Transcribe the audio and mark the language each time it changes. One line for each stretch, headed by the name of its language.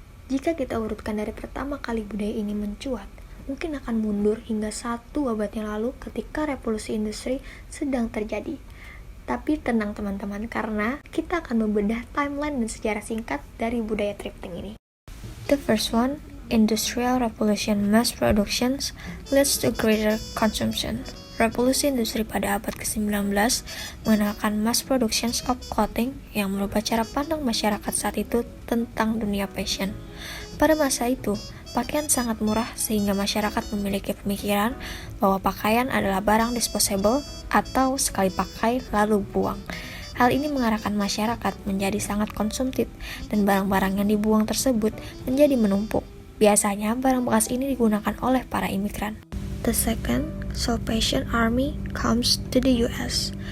Indonesian: Jika kita urutkan dari pertama kali budaya ini mencuat, mungkin akan mundur hingga 1 abad yang lalu ketika revolusi industri sedang terjadi. Tapi tenang teman-teman, karena kita akan membedah timeline dan sejarah singkat dari budaya thrifting ini.
English: The first one, Industrial Revolution mass productions leads to greater consumption.
Indonesian: Revolusi industri pada abad ke-19 mengenalkan
English: mass productions of clothing
Indonesian: yang merubah cara pandang masyarakat saat itu tentang dunia fashion. Pada masa itu, pakaian sangat murah sehingga masyarakat memiliki pemikiran bahwa pakaian adalah barang disposable atau sekali pakai lalu buang. Hal ini mengarahkan masyarakat menjadi sangat konsumtif dan barang-barang yang dibuang tersebut menjadi menumpuk. Biasanya barang bekas ini digunakan oleh para imigran.
English: The second, Salvation Army comes to the US.